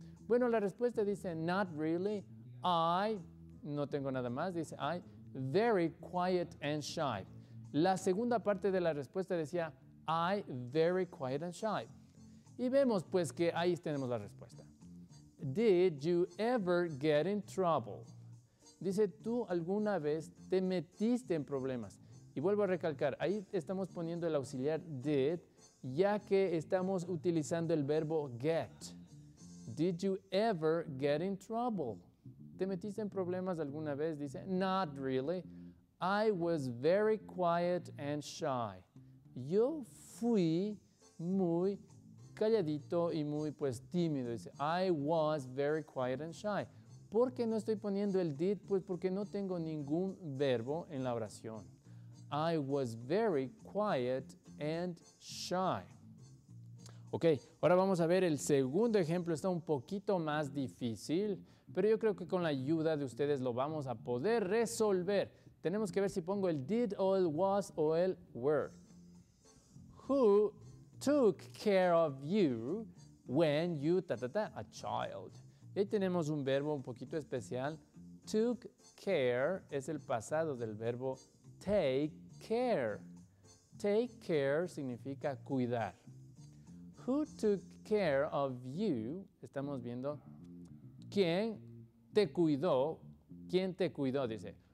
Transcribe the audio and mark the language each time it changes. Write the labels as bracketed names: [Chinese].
[Spanish] Bueno, la respuesta dice [English] not really, I, [Spanish] no tengo nada más, dice [English] I, very quiet and shy. [Spanish] La segunda parte de la respuesta decía [English] I, very quiet and shy. [Spanish] Y vemos pues que ahí tenemos la respuesta. [English] Did you ever get in trouble? [Spanish] Dice, ¿tú alguna vez te metiste en problemas? Y vuelvo a recalcar, ahí estamos poniendo el auxiliar did, ya que estamos utilizando el verbo get. [English] Did you ever get in trouble? [Spanish] ¿Te metiste en problemas alguna vez? Dice, [English] not really. I was very quiet and shy. [Spanish] Yo fui muy calladito y muy pues tímido. Dice, [English] I was very quiet and shy. [Spanish] ¿Por qué no estoy poniendo el did? Pues porque no tengo ningún verbo en la oración. [English] I was very quiet and shy. [Spanish] Ok, ahora vamos a ver el segundo ejemplo. Está un poquito más difícil, pero yo creo que con la ayuda de ustedes lo vamos a poder resolver. Tenemos que ver si pongo el did o el was o el were. [English] Who took care of you when you, a child. [Spanish] Y ahí tenemos un verbo un poquito especial. Took care es el pasado del verbo take care. [English] Take care [Spanish] significa cuidar. [English] Who took care of you? [Spanish] Estamos viendo quién te cuidó. ¿Quién te cuidó? Dice.